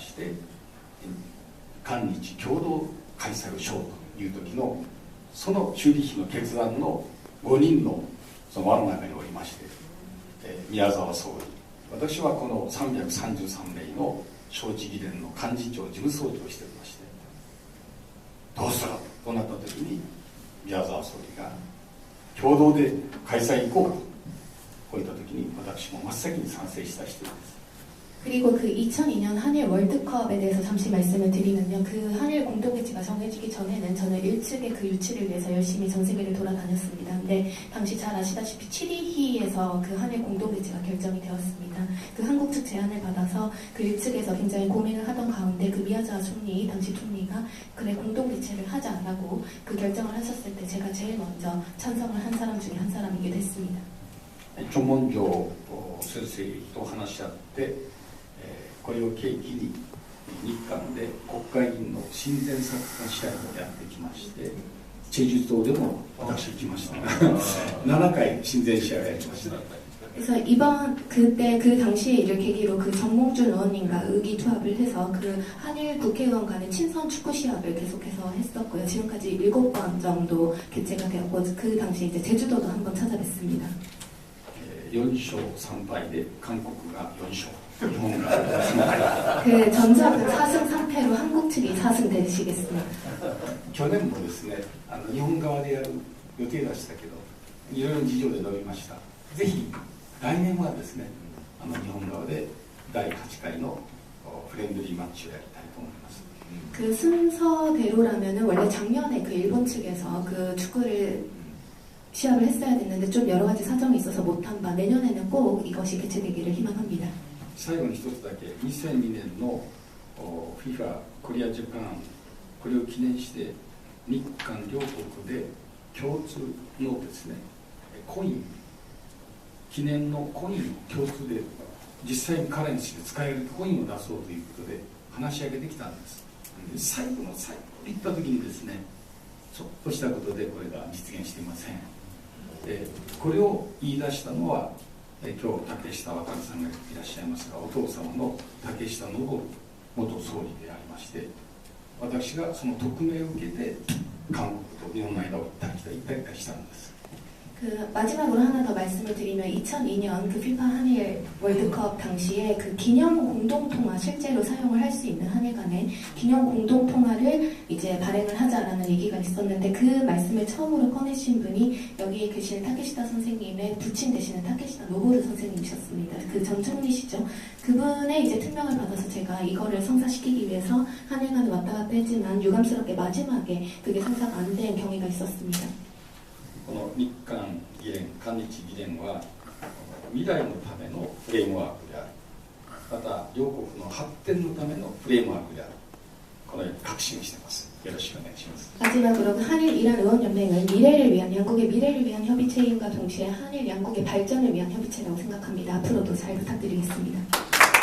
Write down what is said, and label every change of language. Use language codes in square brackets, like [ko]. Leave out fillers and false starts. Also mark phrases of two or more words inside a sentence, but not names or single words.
[ja] して、韓日共同開催をしようという時のそのチューリヒの決断の5人のその輪の中におりまして、宮沢総理、私はこの333名の招致議連の幹事長事務総長をしておりまして、どうするとなった時に宮沢総理が共同で開催行こうとこういった時に私も真っ先に賛成した人です。 [ko] 그리고 그 2002년 한일 월드컵에 대해서 잠시 말씀을 드리면요. 그 한일 공동의지가 정해지기 전에는 저는 일측의 그 유치를 위해서 열심히 전 세계를 돌아다녔습니다. 근데 당시 잘 아시다시피 7.22에서 그 한일 공동의지가 결정이 되었습니다. 그 한국 측 제안을 받아서 그 일측에서 굉장히 고민을 하던 가운데 그 미야자와 총리, 당시 총리가 그래 공동대책을 하자라고 그 결정을 하셨을 때 제가 제일 먼저 찬성을 한 사람 중에 한 사람이기도 했습니다. [ja] 著文上先生と話し合って、これを契機に日韓で国会議員の親善サッカー試合をやってきまして、チェジュ島でも私行きました7回親善試合をやりました。 [ko] 그래서 그때 그 당시에 이를 계기로 그 정몽준 의원님과 의기투합을 해서 그 한일 국회의원 간의 친선 축구 시합을 계속해서 했었고요. 지금까지 7번 정도 개최가 되었고 그 당시 이제 제주도도 한번 찾아뵀습니다. [ja] 4 勝3敗で韓国が4勝。 [ko] 그 전적은 4승 3패로 한국 측이 4승 되시겠습니다. [ja] 去年もですね、日本側でやる予定でしたけど、いろいろ事情で伸びました。ぜひ来年はですね、日本側で第8回のフレンドリーマッチをやりたいと思います。 [ko] 그 순서대로라면은 원래 작년에 그 일본 측에서 그 축구를 시합을 했어야 됐는데 좀 여러 가지 사정이 있어서 못한 바 내년에는 꼭 이것이 개최되기를 희망합니다. [ja] 最後に一つだけ、2002年の FIFA コリアジャパンこれを記念して日韓両国で共通のですねコイン、記念のコインを共通で実際にカレンシーで使えるコインを出そうということで話し上げてきたんです。最後の最後に行った時にですね、ちょっとしたことでこれが実現していません。これを言い出したのは今日竹下渡さんがいらっしゃいますが、お父様の竹下登元総理でありまして、私がその特命を受けて韓国と日本の間を行ったり来たりしたんです。 [ko] 그 마지막으로 하나 더 말씀을 드리면 2002년 그 FIFA 한일 월드컵 당시에 그 기념 공동통화 실제로 사용을 할 수 있는 한일 간의 기념 공동통화를 이제 발행을 하자라는 얘기가 있었는데 그 말씀을 처음으로 꺼내신 분이 여기 계시는 타케시다 선생님의 부친 되시는 타케시다 노보루 선생님이셨습니다. 그 전 총리시죠. 그분의 이제 특명을 받아서 제가 이거를 성사시키기 위해서 한일 간을 왔다 갔다 했지만 유감스럽게 마지막에 그게 성사가 안 된 경위가 있었습니다. [ja] この日韓議連、韓日議連は未来のためのフレームワークである。また両国の発展のためのフレームワークである。このように確信してます。よろしくお願いします。 [ko] 마지막으로 그 한일 이란 의원연맹은 미래를 위한 양국의 미래를 위한 협의체임과 동시에 한일 양국의 발전을 위한 협의체라고 생각합니다. 앞으로도 잘 부탁드리겠습니다.